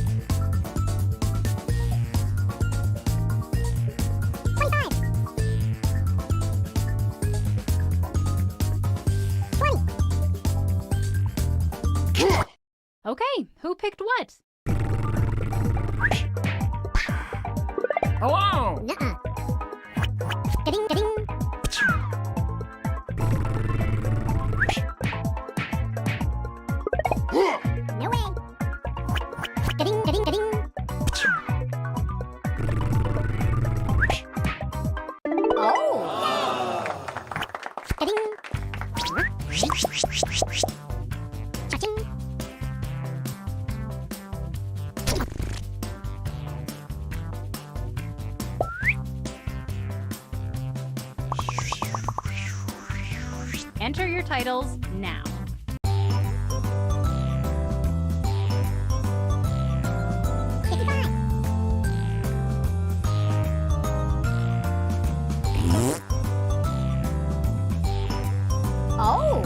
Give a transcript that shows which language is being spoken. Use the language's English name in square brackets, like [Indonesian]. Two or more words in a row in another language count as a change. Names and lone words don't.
[English] 25. 20. Okay, who picked what? Hello! Nuh-uh. Ga-ding, ga-ding. No way. Ga-ding, ga-ding, ga-ding. Oh! Ga-ding. Cha-ching. Enter your titles now. Oh!